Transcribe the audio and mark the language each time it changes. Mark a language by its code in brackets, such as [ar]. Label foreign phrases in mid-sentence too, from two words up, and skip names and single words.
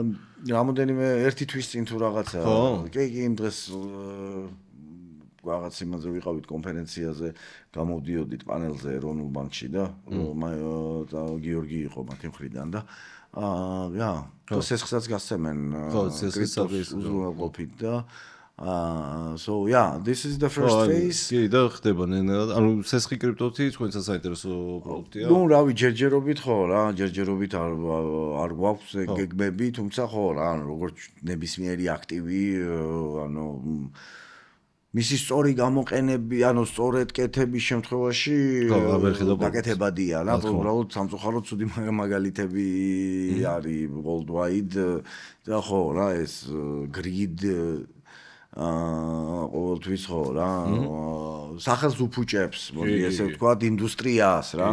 [ka] რამოდენიმე ერთი თვის წინ თუ რაღაცა კი იმ დღეს რაღაც იმაზე ვიყავით კონფერენციაზე გამოვდიოდით პანელზე ეროვნულ ბანკში და გიორგი იყო მათი მხრიდან და და სესხსაც გასცემენ კრიპტოს უზრუნველყოფით და [en] so yeah, this is the first phase. [ka] კი, და ხდება ნენად. ანუ სესხი კრიპტოთი თქვენსაც საინტერესო პროდუქტია. ნუ რავი, ჯერჯერობით ხო რა, ჯერჯერობით არ გვაქვს გეგმები, თუმცა ხო რა, ანუ როგორც ნებისმიერი აქტივი, ანუ მისი სწორი გამოყენები, ანუ სწორედ კეთების შემთხვევაში გაკეთებადია რა, უბრალოდ სამწუხაროდ ცუდი მაგალითები არის worldwide და ხო რა, ეს grid ყოველთვის ხო რა სახელს უფუჭებს მოდი ესე ვთქვათ ინდუსტრიას რა